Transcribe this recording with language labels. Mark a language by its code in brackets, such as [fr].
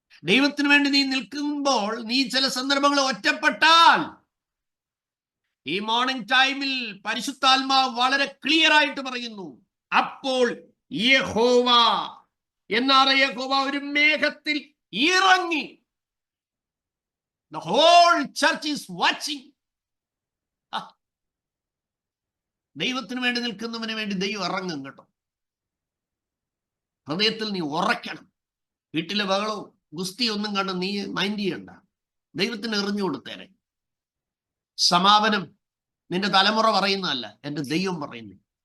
[ml] ദൈവത്തിന് വേണ്ടി നീ നിൽക്കുമ്പോൾ, നീ ചില സന്ദർഭങ്ങൾ ഒറ്റപ്പെട്ടാൽ, ഈ മോർണിംഗ് ടൈമിൽ പരിശുദ്ധാത്മാവ് വളരെ ക്ലിയർ ആയിട്ട് പറയുന്നു, അപ്പോൾ യഹോവ യഹോവ ഒരു മേഘത്തിൽ ഇറങ്ങി. [en] The whole church is watching. [ml] ദൈവത്തിന് വേണ്ടി നിൽക്കുന്നവന് വേണ്ടി ദൈവം ഇറങ്ങും കേട്ടോ. ഹൃദയത്തിൽ നീ ഉറക്കണം. വീട്ടിലെ ബഹളവും ഗുസ്തി ഒന്നും കണ്ട് നീ മൈൻഡ് ചെയ്യണ്ട. ദൈവത്തിന് എറിഞ്ഞു കൊടുത്തേരെ. സമാപനം നിന്റെ തലമുറ പറയുന്നതല്ല, എൻ്റെ ദൈവം പറയുന്നു.